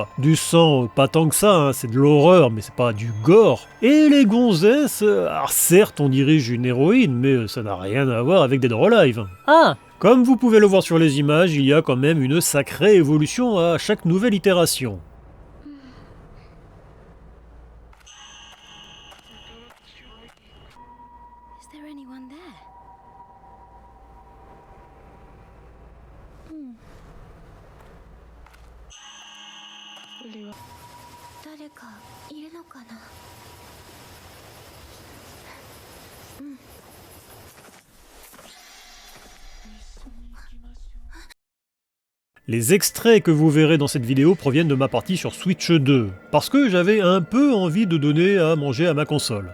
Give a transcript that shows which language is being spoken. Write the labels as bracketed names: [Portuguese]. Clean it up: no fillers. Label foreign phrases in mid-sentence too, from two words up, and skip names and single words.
[French] Du sang, pas tant que ça, hein, c'est de l'horreur, mais c'est pas du gore. Et les gonzesses, alors certes on dirige une héroïne, mais ça n'a rien à voir avec Dead or Alive. Ah, Comme vous pouvez le voir sur les images, il y a quand même une sacrée évolution à chaque nouvelle itération. [English] Is there anyone there? [Japanese] 誰かいるのかな。 [French] Les extraits que vous verrez dans cette vidéo proviennent de ma partie sur Switch 2, parce que j'avais un peu envie de donner à manger à ma console.